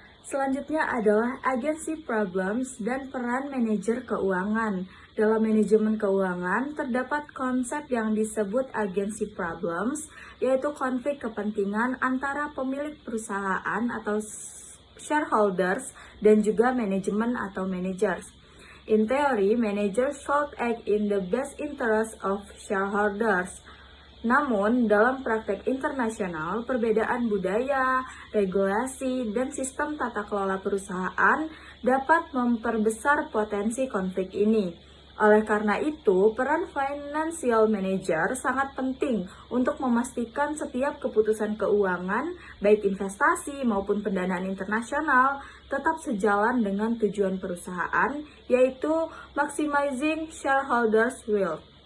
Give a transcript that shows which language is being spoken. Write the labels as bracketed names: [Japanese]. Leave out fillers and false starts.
[Indonesian] Selanjutnya adalah agency problems dan peran manajer keuangan. Dalam manajemen keuangan, terdapat konsep yang disebut agency problems, yaitu konflik kepentingan antara pemilik perusahaan atau shareholders dan juga manajemen atau managers. [English] In theory, managers should act in the best interest of shareholders. [Indonesian] Namun, dalam praktek internasional, perbedaan budaya, regulasi, dan sistem tata kelola perusahaan dapat memperbesar potensi konflik ini. Oleh karena itu, peran financial manager sangat penting untuk memastikan setiap keputusan keuangan, baik investasi maupun pendanaan internasional, tetap sejalan dengan tujuan perusahaan, yaitu [English] maximizing shareholders' wealth.